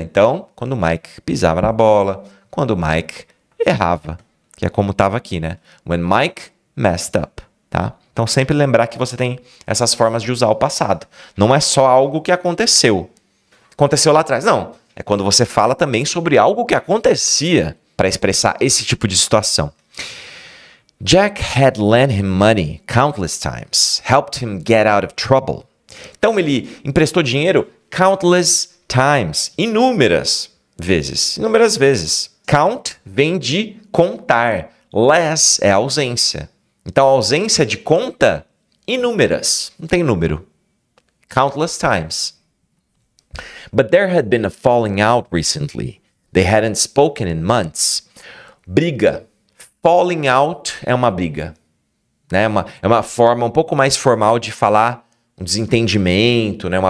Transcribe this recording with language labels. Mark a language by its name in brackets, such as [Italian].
[Portuguese] Então, quando o Mike pisava na bola, quando o Mike errava, que é como estava aqui, né? [English] When Mike messed up, [Portuguese] tá? Então, sempre lembrar que você tem essas formas de usar o passado. Não é só algo que aconteceu. Aconteceu lá atrás. Não. É quando você fala também sobre algo que acontecia para expressar esse tipo de situação. [English] Jack had lent him money countless times, helped him get out of trouble. [Portuguese] Então ele emprestou dinheiro [English] countless times, [Portuguese] inúmeras vezes. Count vem de contar. Less é ausência. Então a ausência de conta, inúmeras. Não tem número. [English] Countless times. But there had been a falling out recently. They hadn't spoken in months. [Portuguese] Briga. Falling out é uma briga, né? É uma forma um pouco mais formal de falar um desentendimento, né?